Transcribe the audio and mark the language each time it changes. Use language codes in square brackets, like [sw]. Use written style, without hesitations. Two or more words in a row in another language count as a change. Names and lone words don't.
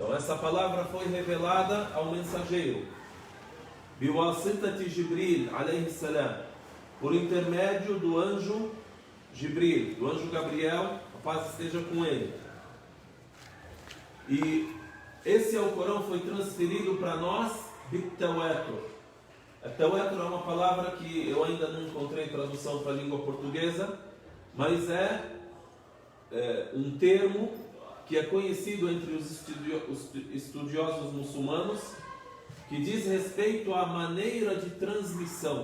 [pt] Então essa palavra foi revelada ao mensageiro, [ar] بواسطة جبريل عليه السلام, [pt] por intermédio do anjo Jibril, do anjo Gabriel, a paz esteja com ele. E esse Alcorão foi transferido para nós bit-tawatur. Tawatur é uma palavra que eu ainda não encontrei tradução para a língua portuguesa, mas é um termo que é conhecido entre os estudiosos muçulmanos, que diz respeito à maneira de transmissão.